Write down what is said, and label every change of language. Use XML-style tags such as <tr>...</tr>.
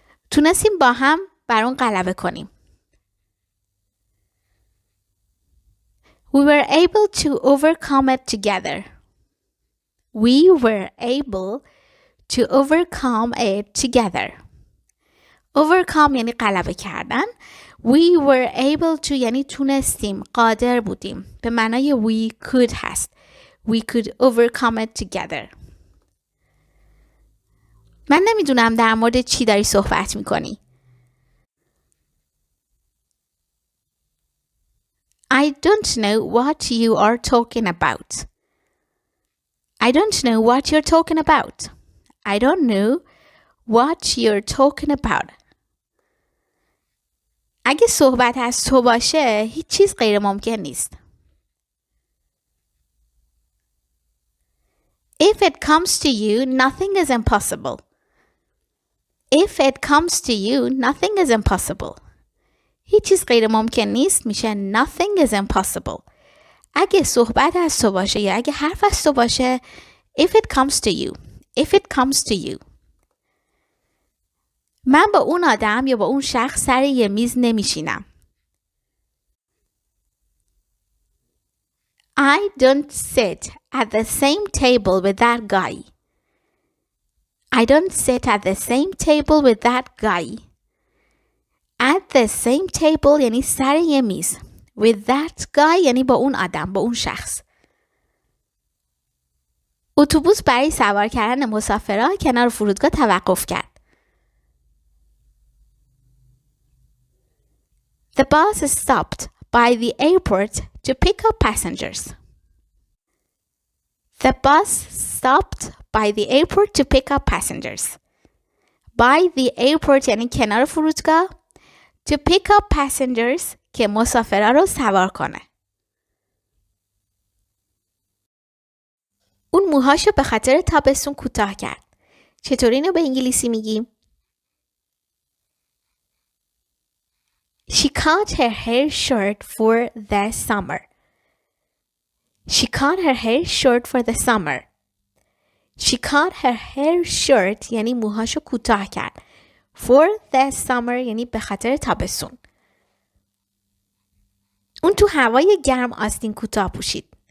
<fa>تونستیم با هم بر اون غلبه کنیم.</fa> <en>We were able to overcome it together. We were able to overcome it together.</en> <fa>Overcome یعنی غلبه کردن.</fa> <en>We were able to</en> <fa>یعنی تونستیم, قادر بودیم. به معنای</fa> <en>we could</en> <fa>هست.</fa> <en>We could overcome it together.</en> <fa>من نمیدونم در مورد چی داری صحبت میکنی.</fa> <en>I don't know what you are talking about. I don't know what you're talking about. I don't know what you're talking about.</en> <fa>اگه صحبت از تو باشه هیچ چیز غیر ممکن نیست.</fa> <en>If it comes to you, nothing is impossible. If it comes to you, nothing is impossible.</en> <fa>هیچ چیز غیر ممکن نیست میشه</fa> <en>nothing is impossible.</en> <fa>اگه صحبت از تو باشه یا اگه حرف از تو باشه</fa> <en>if it comes to you. If it comes to you.</en> <fa>من با اون آدم یا با اون شخص سر یه میز نمیشینم.</fa> <en>I don't sit at the same table with that guy. I don't sit at the same table with that guy. At the same table</en> <fa>یعنی سر یه میز.</fa> <en>With that guy</en> <fa>یعنی با اون آدم, با اون شخص. اتوبوس برای سوار کردن مسافرها کنار فرودگاه توقف کرد.</fa> <en>The bus stopped by the airport to pick up passengers. The bus stopped by the airport to pick up passengers. By the airport</en> <fa>یعنی کنار فرودگاه.</fa> <en>To pick up passengers</en> <fa>که مسافرها رو سوار کنه. اون موهاشو به خاطر تابستون کوتاه کرد. چطور اینو به انگلیسی میگیم؟</fa> <en>She cut her hair short for the summer. She cut her hair short for the summer. She cut her hair short</en> <fa>یعنی موهاشو کوتاه کرد.</fa> <en>For the summer</en> <fa>یعنی به خاطر تابستون. اون تو هوای گرم آستین کوتاه پوشید.</fa>